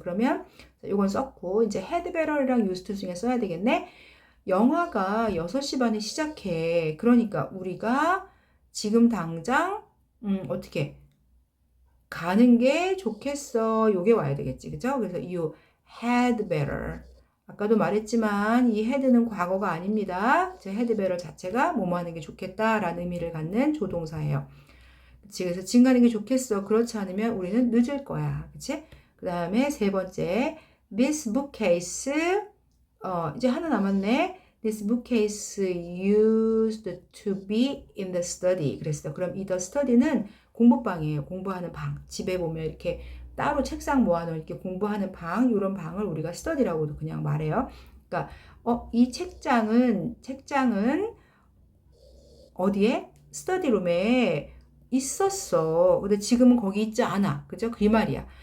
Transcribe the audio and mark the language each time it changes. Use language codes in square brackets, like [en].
[ko] 그러면 이건 썼고 이제 had better이랑 used to 중에 써야 되겠네. 영화가 6시 반에 시작해. 그러니까 우리가 지금 당장 어떻게 가는 게 좋겠어. 요게 와야 되겠지. 그죠? 그래서 [en] you had better. [ko] 아까도 말했지만 이 had는 과거가 아닙니다. 제 had better 자체가 뭐뭐 하는 게 좋겠다라는 의미를 갖는 조동사예요. 그치? 그래서 지금 가는 게 좋겠어. 그렇지 않으면 우리는 늦을 거야. 그치? 그 다음에 세 번째 this bookcase 이제 하나 남았네. [en] This bookcase used to be in the study. [ko] 그랬어. 그럼 이 the study는 공부방이에요. 공부하는 방. 집에 보면 이렇게 따로 책상 모아놓은 이렇게 공부하는 방, 이런 방을 우리가 study라고도 그냥 말해요. 그러니까 이 책장은 어디에? 스터디룸에 있었어. 근데 지금은 거기 있지 않아. 그죠? 그 말이야.